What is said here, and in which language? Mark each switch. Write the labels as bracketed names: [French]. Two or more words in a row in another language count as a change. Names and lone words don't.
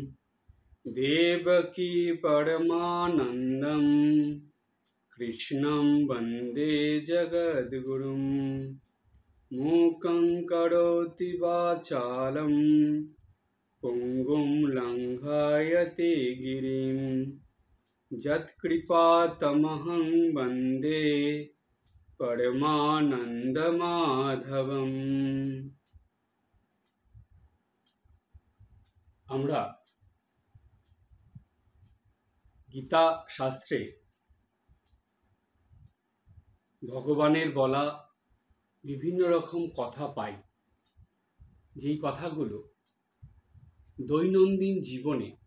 [Sanskrit] देवकी परमानन्दं कृष्णं वन्दे जगद्गुरुं मूकं करोति वाचालं पुङ्गुं लङ्घयते गिरिं यत्कृपातमहं वन्दे परमानन्दमाधवम्। [Bangla] আমরা গীতা শাস্ত্রে ভগবানের বলা বিভিন্ন রকম কথা পাই, যেই কথাগুলো দৈনন্দিন জীবনে